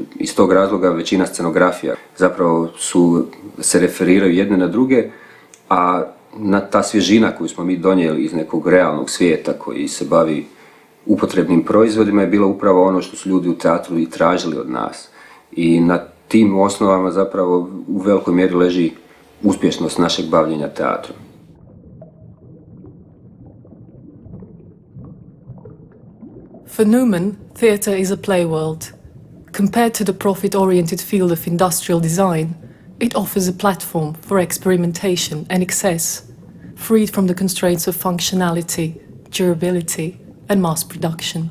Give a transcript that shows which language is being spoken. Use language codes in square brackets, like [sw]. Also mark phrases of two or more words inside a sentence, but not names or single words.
[hr] Iz tog razloga većina scenografija zapravo se referiraju jedne na druge, a ta svježina koju smo mi donijeli iz nekog realnog svijeta koji se bavi upotrebnim proizvodima je bilo upravo ono što su ljudi u teatru i tražili od nas. I na tim osnovama zapravo u velikoj mjeri leži uspješnost našeg bavljenja teatrom. [en] For Numen, theatre is a play world. Compared to the profit-oriented field of industrial design, it offers a platform for experimentation and excess, freed from the constraints of functionality, durability, and mass production.